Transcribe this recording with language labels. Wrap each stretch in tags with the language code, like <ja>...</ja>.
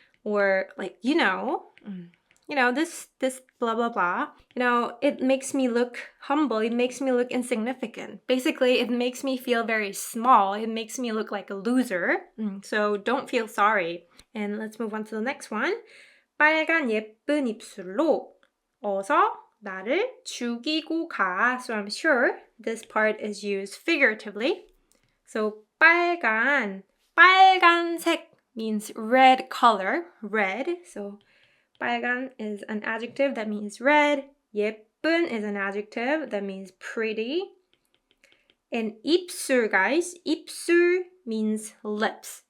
<en>Or like, this blah, blah, blah. It makes me look humble. It makes me look insignificant. Basically, it makes me feel very small. It makes me look like a loser. So don't feel sorry. And let's move on to the next one.</en> <ko>빨간 예쁜 입술로 어서 나를 죽이고 가.</ko> <en>So I'm sure this part is used figuratively. So 빨간, 빨간색 means red color, red. So 빨간 is an adjective that means red. 예쁜 is an adjective that means pretty. And 입술, guys, 입술 means lips.</en>